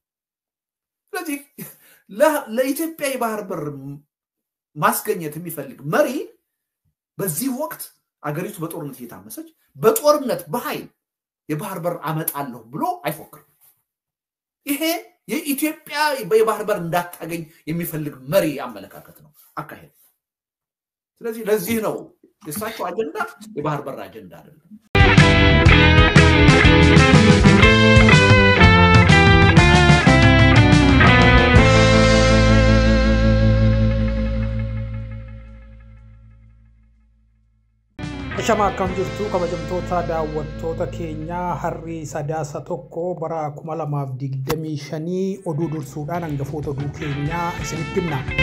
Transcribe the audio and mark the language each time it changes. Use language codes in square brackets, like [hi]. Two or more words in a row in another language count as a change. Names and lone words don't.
[am] ስለዚህ ለኢትዮጵያ የባህር በር ማስገኘት የሚፈልግ መሪ በዚህ ወቅት አገሪቱ በጦርነት እየታመሰች በጦርነት በኃይል የባህር በር አመጣለሁ ብሎ አይፎክርም ይሄ የኢትዮጵያ የባህር በር እንዳታገኝ የሚፈልግ መሪ አመለካከት ነው አካሄድ ስለዚህ ለዚህ ነው የሳቸው አጀንዳ የባህር በር አጀንዳ አይደለም [om] Shama akkam jirtu kabajamtoota daawwattoota keenya harri sadaasa tokko bara 2025 oduu dursuudhaan hangafoota oduu keenya isinitti himna.